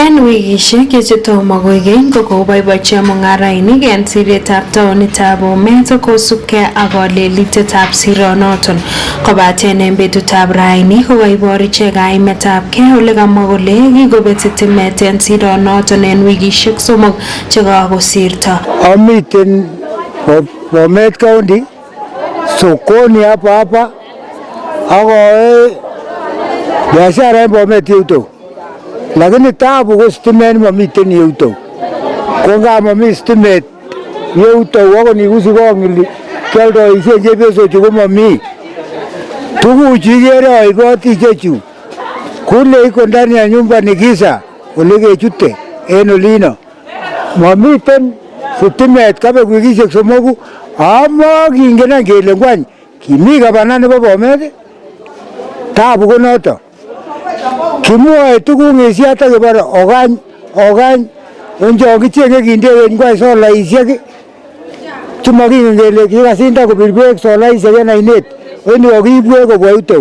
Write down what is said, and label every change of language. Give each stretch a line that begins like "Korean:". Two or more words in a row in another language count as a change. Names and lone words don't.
Kalenjin: En wikishek chetomo koigeny kokoboibochi mung'arainik en siretab taonitab Bomet kosubkei ak kolelitetab sironoton kobaten en betutab raini kokoibor ichek kaimetabkei ole kamwa kole kikobet sitimet en sironoton en wikishek somok chekakosirto. Amiten Bomet County
Swahili: sokoni hapa ako biashara
Kalenjin: en Bomet yuto. Lakini taabu ko stimet mamiten yuto. Ko nga mami stimet yuto wako nigusi kongili kialdoishe chepyosochu ko mami. Tuguchu ikere aigoti ichechu kule
Swahili: iko ndani ya nyumba ni giza
Kalenjin: ole kechute en olino. Mamiten stimet kabek wikishek somoku ama kingen kele ngwany kimi gavana nebo Bomet. Taabu ko noto. Kimwoe tuguk ngesiata kebare ogany onjo kichenge kindegen ngwai solaisiek chumokingen kele kikasinda kobir beek solaisiek en ainet en kokiibwe kobwa yutou.